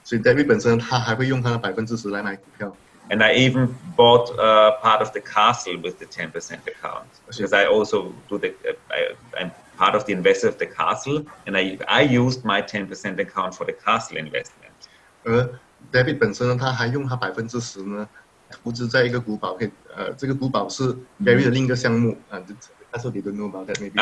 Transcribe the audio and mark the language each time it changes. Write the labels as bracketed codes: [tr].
[zh] 所以 David 本身他还会用他的10%来买股票。 [en] And I even bought part of the castle with the 10% account because I also I'm part of the investor of the castle, and I used my 10% account for the castle investment. [zh] 而 David 本身呢，他还用他10%呢投资在一个古堡，这个古堡是 Gary 的另一个项目 [en] That's what they don't know about that maybe.